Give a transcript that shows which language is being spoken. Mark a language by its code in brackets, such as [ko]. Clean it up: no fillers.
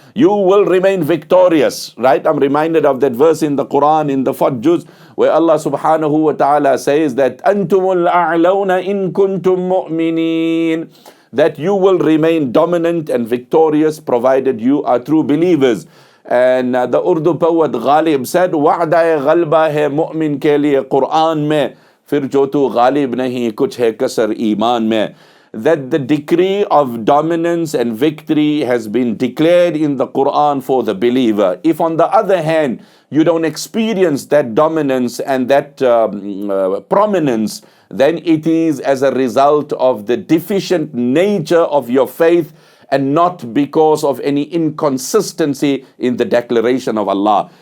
[en] You will remain victorious. Right? I'm reminded of that verse in the Quran, in the 4th juz, where Allah subhanahu wa ta'ala says that [ar] أَنْتُمُ الْأَعْلَوْنَ إِن كُنْتُم مُؤْمِنِينَ. [en] That you will remain dominant and victorious provided you are true believers. And the Urdu poet Ghalib said, [ur] وَعْدَ غَلْبَ ہے مؤمن کے لیے قرآن میں پھر جو تو غالب نہیں کچھ ہے کسر ایمان میں. [en] That the decree of dominance and victory has been declared in the Quran for the believer. If on the other hand, you don't experience that dominance and that prominence, then it is as a result of the deficient nature of your faith, and not because of any inconsistency in the declaration of Allah.